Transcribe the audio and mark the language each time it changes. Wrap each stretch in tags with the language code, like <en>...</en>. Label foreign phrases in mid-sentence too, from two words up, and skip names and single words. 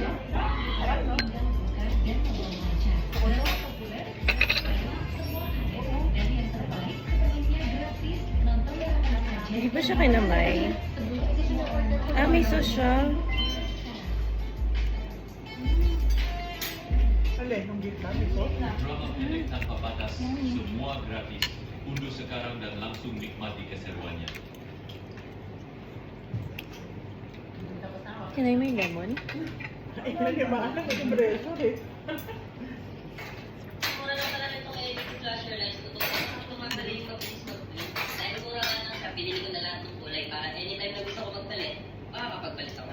<tl>Hindi ba siya kinamay? Ah, may sauce siya. Alin, yung gitna, ito?</tl> <id>Drama pendek tanpa batas, semua gratis. Unduh sekarang dan langsung nikmati keseruannya.</id> <tl>Kinay mo yung lemon? Ay, nalimaan lang yung breso eh. Mura na pala nitong</tl> <en>LED flasher lights</en> <tl>ko. Tumatali yung mabilis mag-blink. Dahil mura ka lang siya, pinili ko na lahat ng kulay para anytime na gusto ko magpalit, makakapagpalit ako.</tl>